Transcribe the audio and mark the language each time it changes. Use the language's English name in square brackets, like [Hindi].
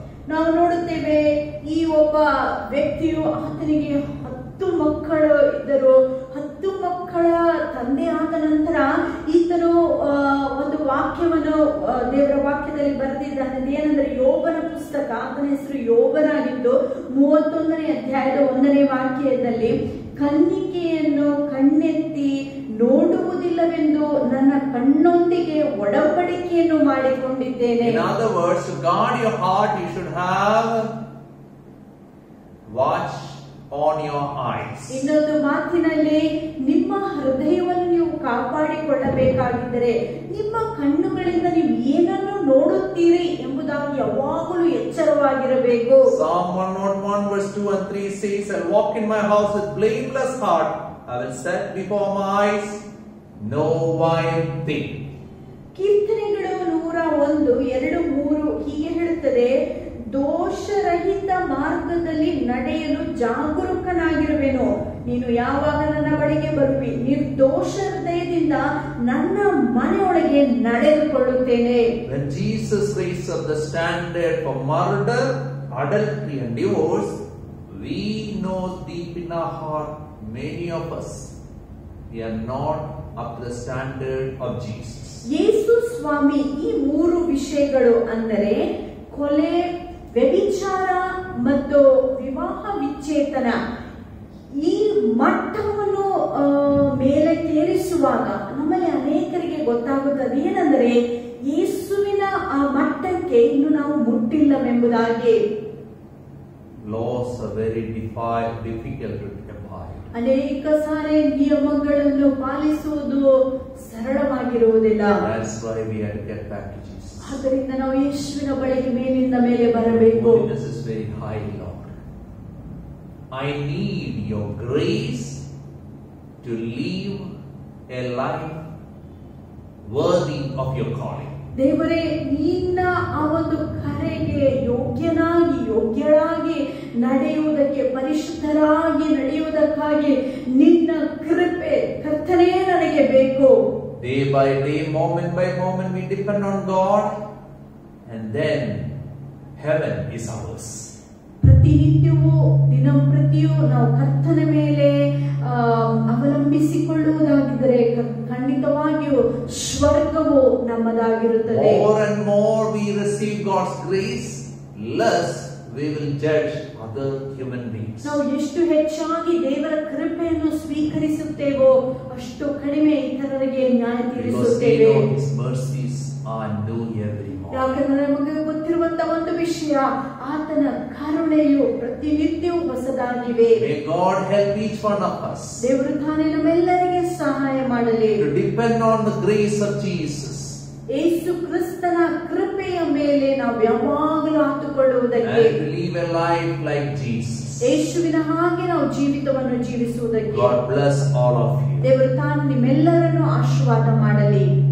[Kannada] ನಾವು ನೋಡುತ್ತೇವೆ, ಈ ಒಬ್ಬ ವ್ಯಕ್ತಿಯು, ಆತನಿಗೆ 10 ಮಕ್ಕಳು ಇದ್ದರು. 10 ಮಕ್ಕಳ ತಂದೆ ಆದ ನಂತರ ಈತನು ಒಂದು ವಾಕ್ಯವನ್ನು ದೇವರ ವಾಕ್ಯದಲ್ಲಿ ಬರೆದಿದ್ದಾನೆ. ಏನಂದ್ರೆ ಯೋಬನ ಪುಸ್ತಕ, ಆತನ ಹೆಸರು ಯೋಬನಾಗಿದ್ದು 31ನೇ ಅಧ್ಯಾಯದ 1ನೇ ವಾಕ್ಯದಲ್ಲಿ, ಕನ್ನಿಕೆಯನ್ನು ಕಣ್ಣೆತ್ತಿ ನೋಡುವುದಿಲ್ಲವೆಂದು ನನ್ನ ಕಣ್ಣೊಂದಿಗೆ ಒಡಂಬಡಿಕೆಯನ್ನು ಮಾಡಿಕೊಂಡಿದ್ದೇನೆ. [English] In other words, to guard your heart, you should have watch on your eyes. [Kannada] ಇನ್ನೊಂದು ಮಾತಿನಲ್ಲಿ, ನಿಮ್ಮ ಹೃದಯವನ್ನು ನೀವು ಕಾಪಾಡಿಕೊಳ್ಳಬೇಕಾಗಿದ್ದರೆ ನಿಮ್ಮ ಕಣ್ಣುಗಳಿಂದ ನೀವು ಏನನ್ನು ನೋಡುತ್ತೀರಿ ಎಂಬುದಾಗಿ ಯಾವಾಗಲೂ ಎಚ್ಚರವಾಗಿರಬೇಕು. [English] Psalm 101 verse 2 and 3 says, I walk in my house with blameless heart. I will set before my eyes no vile thing. [Kannada] ಕೀರ್ತನೆಗಳು 101, 2, 3 ಹೀಗೆ ಹೇಳುತ್ತದೆ, ದೋಷರಹಿತ ಮಾರ್ಗದಲ್ಲಿ ನಡೆಯಲು ಜಾಗರೂಕನಾಗಿರುವೆನು. ನೀನು ಯಾವಾಗ ನನ್ನ ಬಳಿಗೆ ಬರುವಿ, ನಿರ್ದೋಷ ಹೃದಯದಿಂದ ನನ್ನ ಮನೆಯೊಳಗೆ ನಡೆದುಕೊಳ್ಳುತ್ತೇನೆ. [English] When Jesus raised up the standard for murder, adultery and divorce, we know deep in our heart, many of us, we are not up to the standard of Jesus. [Kannada] ಯೇಸು ಸ್ವಾಮಿ ಈ 3 ವಿಷಯಗಳು ಅಂದರೆ ಕೊಲೆ, ವ್ಯಭಿಚಾರ ಮತ್ತು ವಿವಾಹ ವಿಚ್ಛೇದನ, ಈ ಮಟ್ಟವನ್ನು ಮೇಲಕ್ಕೇರಿಸುವಾಗ ನಮ್ಮಲ್ಲಿ ಅನೇಕರಿಗೆ ಗೊತ್ತಾಗುತ್ತದೆ ಏನಂದರೆ ಯೇಸುವಿನ ಆ ಮಟ್ಟಕ್ಕೆ ಇನ್ನು ನಾವು ಮುಟ್ಟಿಲ್ಲವೆಂಬುದಾಗಿ. [English] Laws are very difficult to abide. [Kannada] ಅನೇಕ ಸಾರಿ ನಿಯಮಗಳನ್ನು ಪಾಲಿಸುವುದು ಸರಳವಾಗಿರುವುದಿಲ್ಲ. [English] That's why we have to get back to Jesus. [Kannada] ಆದ್ದರಿಂದ ನಾವು ಯೇಸುವಿನ ಬಳಿಗೆ ಮೇಲಿಂದ ಮೇಲೆ ಬರಬೇಕು. [English] Holiness is very high, Lord. I need your grace to live a life worthy of your calling. [Kannada] ದೇವರೇ, ನಿನ್ನ ಆ ಒಂದು ಕರೆಗೆ ಯೋಗ್ಯಳಾಗಿ ನಡೆಯುವುದಕ್ಕೆ, ಪರಿಶುದ್ಧರಾಗಿ ನಡೆಯುವುದಕ್ಕಾಗಿ ನಿನ್ನ ಕೃಪೆ ಕರ್ತನೇ ನನಗೆ ಬೇಕು. [English] Day by day, moment by moment, we depend on God, and then heaven is ours. [Kannada] ಪ್ರತಿನಿತ್ಯವೂ ದಿನಂಪ್ರತಿಯೂ ನಾವು ಕರ್ತನ ಮೇಲೆ ಅವಲಂಬಿಸಿಕೊಳ್ಳುವುದಾಗಿದ್ದರೆ ಖಂಡಿತವಾಗಿಯೂ ಸ್ವರ್ಗವು ನಮ್ಮದಾಗಿರುತ್ತದೆ. [English] More and more we receive God's grace, less we will judge other human beings. [Kannada] ನಾವು ಎಷ್ಟು ಹೆಚ್ಚಾಗಿ ದೇವರ ಕೃಪೆಯನ್ನು ಸ್ವೀಕರಿಸುತ್ತೇವೋ ಅಷ್ಟು ಕಡಿಮೆ ಇತರರಿಗೆ ನ್ಯಾಯ ತೀರಿಸುತ್ತೇವೆ. [English] Because we know His mercies are new every morning. [Kannada] ಯಾಕಂದ್ರೆ ನಮಗೆ ಗೊತ್ತಿರುವಂತಹ ಒಂದು ವಿಷಯ, ಆತನ ಕರುಣೆಯು ಪ್ರತಿನಿತ್ಯವೂ ಹೊಸದಾಗಿವೆ. [English] May God help each one of us [Kannada] ದೇವರು ತಾನೇ ನಮ್ಮೆಲ್ಲರಿಗೆ ಸಹಾಯ ಮಾಡಲಿ. [English] to depend on the grace of Jesus. [Kannada] ಯೇಸು ಕ್ರಿಸ್ತನ ಕೃಪೆಯ ಮೇಲೆ ನಾವು ಯಾವಾಗಲೂ ಆತುಕೊಳ್ಳುವುದಕ್ಕೆ, [English] And to live a life like Jesus. [Kannada] ಯೇಸುವಿನ ಹಾಗೆ ನಾವು ಜೀವಿತವನ್ನು ಜೀವಿಸುವುದಕ್ಕೆ. [English] God bless all of you. [Kannada] ದೇವರು ತಾನು ನಿಮ್ಮೆಲ್ಲರನ್ನು ಆಶೀರ್ವಾದ ಮಾಡಲಿ.